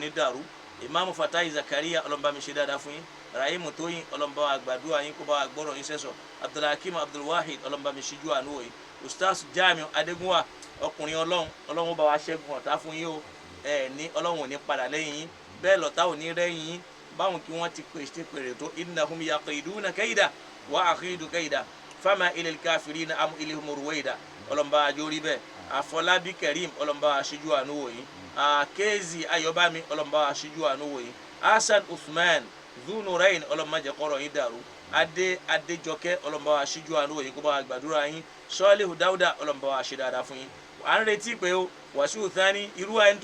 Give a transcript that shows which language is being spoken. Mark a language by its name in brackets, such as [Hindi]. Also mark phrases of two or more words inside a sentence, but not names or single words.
[Yoruba] ní dàrú Imam Fatahi Zakaria ọlọmọba mi ṣe dáadáa fún yín Rahimu Tóyìn ọlọmọba wa gbàdúrà yín kó bá wa gbọ́rọ̀ yín sẹ́sọ̀ Abdulhakeem Abdulwahid ọlọmọba mi ṣíjú àánú wò yín Ustaz Jamiu Adégúnwà ọkùnrin ọlọ́run bá wa ṣẹ́gun ọ̀tá fún yín o ní ọlọ́run ò ní padà lẹ́yìn yín bẹ́ẹ̀ lọ́tá ò ní rẹ́yìn yín báwọn kí wọ́n ti pèrè tó [Arabic] إنهم يكيدون كيدا وأكيد كيدا فمهل الكافرين أمهلهم رويدا [Yoruba] ọlọ́mọba àjórí bẹ́ẹ̀ Àfọlábí Karim ọlọ́mọba aṣíjú àánú wò yín Kéèzì Ayọ̀bámi ọlọ́mọba aṣíjú àánú wò yín Hasan Uthman Dhunurain ọlọ́mọba jẹ́ kọ́rọ̀ yín dàrú Adéjọkẹ́ ọlọ́mọba aṣíjú àánú wò yín kó bá wa gbàdúrà yín Sọ́ọ́líhù Dáúdà ọlọ́mọba aṣí dáadáa fún yín à ń retí pé o Wàsíù Thani irú ẹni